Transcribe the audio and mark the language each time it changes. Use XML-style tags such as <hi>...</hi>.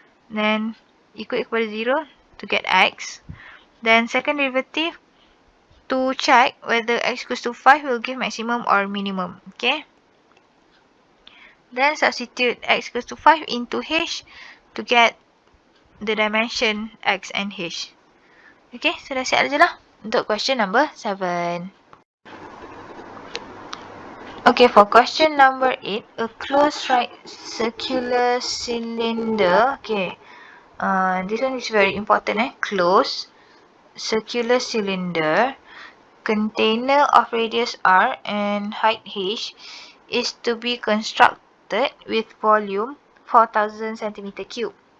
<en>Then, equal</en> <ms>kepada</ms> <en>0 to get X. Then, second derivative to check whether X equals to 5 will give maximum or minimum. Okay. Then, substitute X equals to 5 into H to get the dimension X and H.</en> <ms>Okay, so dah siap je lah untuk</ms> <en>question number 7. Okay, for question number 8, a closed right circular cylinder. Okay, this one is very important. Closed circular cylinder, container of radius R and height H is to be constructed with volume 4000 cm3.</en>